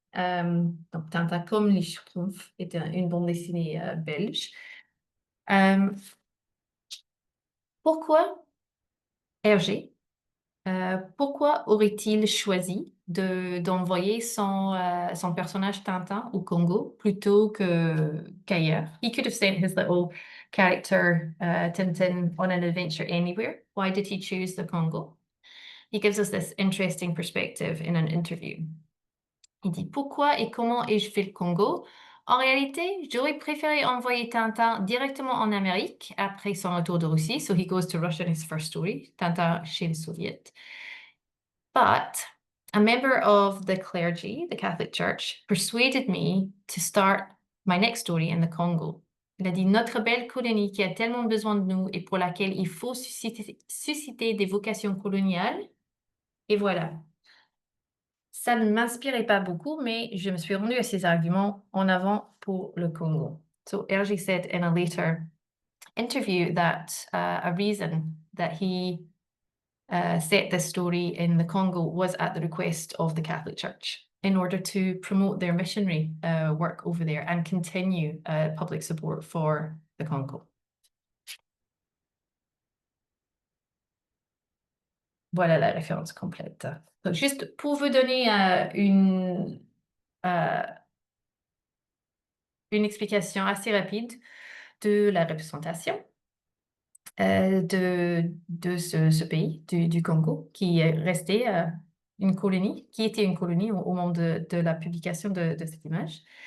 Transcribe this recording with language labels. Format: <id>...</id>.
<fr>Donc Tintin, comme les Schtroumpfs, est une bande dessinée belge. Pourquoi Hergé pourquoi aurait-il choisi d'envoyer son personnage Tintin au Congo plutôt qu'ailleurs?</fr> <en>He could have sent his little character Tintin on an adventure anywhere. Why did he choose the Congo? He gives us this interesting perspective in an interview.</en> <fr>Il dit pourquoi et comment ai-je fait le Congo? En réalité, j'aurais préféré envoyer Tintin directement en Amérique après son retour de Russie.</fr> <en>So he goes to Russia in his first story, Tintin chez les Soviets. But a member of the clergy, the Catholic Church, persuaded me to start my next story in the Congo.</en> <fr>Il a dit, notre belle colonie qui a tellement besoin de nous et pour laquelle il faut susciter des vocations coloniales. Et voilà. Ça ne m'inspirait pas beaucoup, mais je me suis rendue à ces arguments en avant pour le Congo.</fr> <en>So Hergé said in a later interview that a reason that he set this story in the Congo was at the request of the Catholic Church in order to promote their missionary work over there and continue public support for the Congo.</en> <fr>Voilà la référence complète. Donc, juste pour vous donner une explication assez rapide de la représentation de ce pays, du Congo, qui est resté une colonie, qui était une colonie au moment de la publication de cette image.</fr>